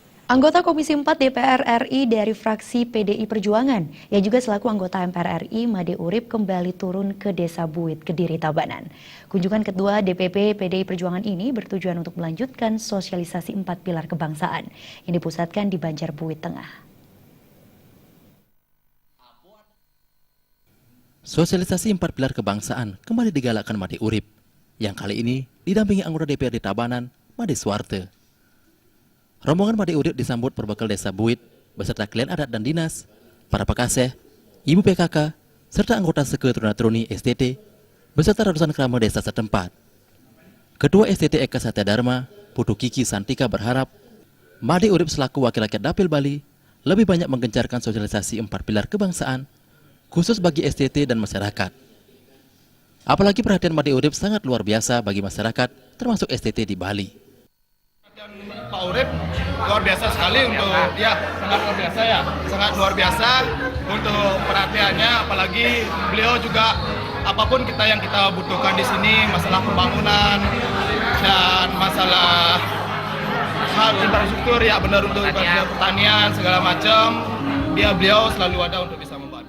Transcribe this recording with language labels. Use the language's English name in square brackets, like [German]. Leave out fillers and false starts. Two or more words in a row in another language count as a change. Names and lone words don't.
[Indonesian] Anggota Komisi 4 DPR RI dari fraksi PDI Perjuangan, yang juga selaku anggota MPR RI, Made Urip kembali turun ke Desa Buit, Kediri, Tabanan. Kunjungan ketua DPP PDI Perjuangan ini bertujuan untuk melanjutkan sosialisasi 4 pilar kebangsaan yang dipusatkan di Banjarbuit Tengah. Sosialisasi 4 pilar kebangsaan kembali digalakkan Made Urip, yang kali ini didampingi anggota DPRD Tabanan, Made Suwarte. Rombongan Made Urip disambut perbekal Desa Buit beserta klien adat dan dinas, para pekaseh, ibu PKK, serta anggota Seke Truna-Truni STT, beserta ratusan keramat desa setempat. Ketua STT Eka Satya Dharma, Putu Kiki Santika berharap Made Urip selaku wakil rakyat Dapil Bali lebih banyak menggencarkan sosialisasi 4 pilar kebangsaan, khusus bagi STT dan masyarakat. Apalagi perhatian Made Urip sangat luar biasa bagi masyarakat, termasuk STT di Bali. Pak Urip luar biasa sekali untuk sangat luar biasa untuk perhatiannya, apalagi beliau juga apapun yang kita butuhkan di sini, masalah pembangunan dan masalah hal infrastruktur ya benar untuk pertanian segala macam, beliau selalu ada untuk bisa membantu.